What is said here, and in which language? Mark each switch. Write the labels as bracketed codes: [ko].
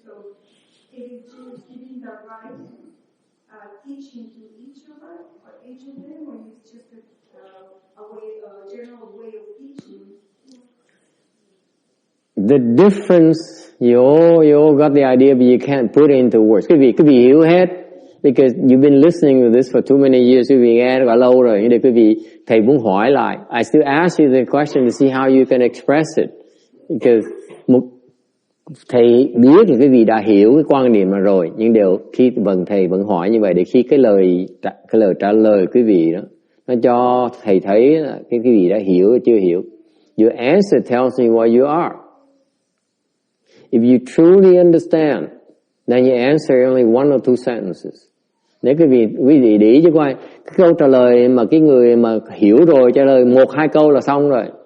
[en] So it is just giving the right teaching to each of them, or it's just a general way of teaching? The difference, you all got the idea, but you can't put it into words. [vi] Quý vị hiểu hết, [en] because you've been listening to this for too many years. [vi] Quý vị nghe đã lâu rồi, nhưng quý vị thầy muốn hỏi lại. [en] I still ask you the question to see how you can express it, [vi] because thầy biết là quý vị đã hiểu cái quan niệm mà rồi, nhưng khi thầy vẫn hỏi như vậy để khi cái lời trả lời quý vị đó, nó cho thầy thấy là cái quý vị đã hiểu hay chưa hiểu. [en] Your answer tells me what you are. If you truly understand, then you answer only one or two sentences. [vi] Nếu quý vị để ý cho coi, cái câu trả lời mà cái người mà hiểu rồi trả lời 1-2 câu là xong rồi.